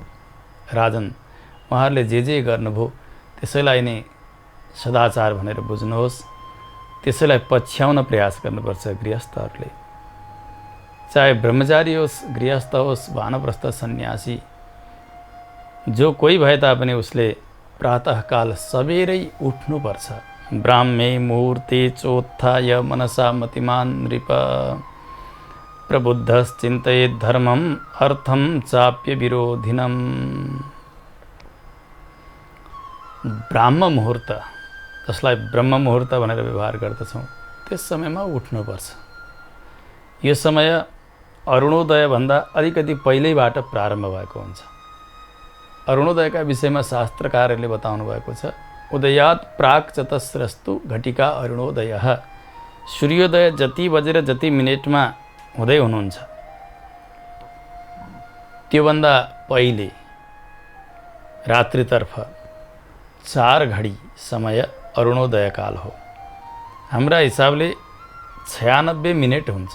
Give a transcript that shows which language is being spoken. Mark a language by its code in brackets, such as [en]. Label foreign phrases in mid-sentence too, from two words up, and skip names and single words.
[ne] राजन, उहाँहरूले जे गर्नुभयो त्यसैलाई नै सदाचार भनेर बुझ्नुहोस्, त्यसैलाई पछ्याउन प्रयास गर्नुपर्छ गृहस्थहरूले। चाहे ब्रह्मचारी होस्, गृहस्थ होस्, वानप्रस्थ सन्यासी, जो कोही भए तापनि उसले प्रातःकाल सबेरै उठ्नुपर्छ। [sa] ब्राह्मे मुहूर्ते चोत्थाय मनसा मतिमान नृप प्रबुद्धश्चिन्तयेत् धर्मम् अर्थं चाप्य विरोधिनम्। [ne] ब्राह्म मुहूर्त, जसलाई ब्रह्म मुहूर्त भनेर व्यवहार गर्दछौँ, त्यस समयमा उठ्नुपर्छ। यो समय अरुणोदयभन्दा अलिकति पहिल्यैबाट प्रारम्भ भएको हुन्छ। अरुणोदयका विषयमा शास्त्रकारहरूले बताउनु भएको छ, [sa] उदयात् प्राक चतस्रस्तु घटिका अरुणोदयः। [ne] सूर्योदय जति बजेर जति मिनेटमा हुँदै हुनुहुन्छ, त्योभन्दा पहिले रात्रितर्फ 4 घडी समय अरुणोदय काल हो। हाम्रा हिसाबले 96 मिनेट हुन्छ।